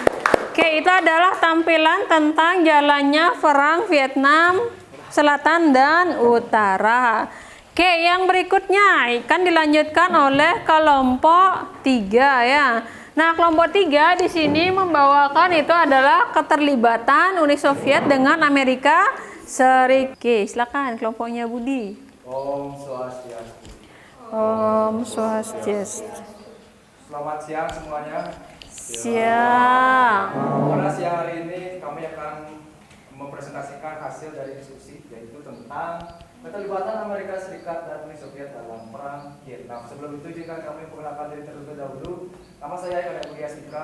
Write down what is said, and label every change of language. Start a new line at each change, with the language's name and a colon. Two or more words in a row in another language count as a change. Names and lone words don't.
Indonesian: Oke, itu adalah tampilan tentang jalannya perang Vietnam Selatan dan Utara. Oke, yang berikutnya akan dilanjutkan oleh kelompok 3 ya. Nah, kelompok 3 di sini membawakan itu adalah keterlibatan Uni Soviet dengan Amerika Serikat. Oke, silakan kelompoknya Budi.
Balinese: Om Swastiastu. Om Swastiastu.
Indonesian: Selamat siang semuanya. Siang. Pada siang hari ini kami akan mempresentasikan hasil dari diskusi, yaitu tentang keterlibatan Amerika Serikat dan Uni Soviet dalam perang Vietnam. Sebelum itu izinkan kami memperkenalkan diri terlebih dahulu. Nama saya Eka Budia Sika.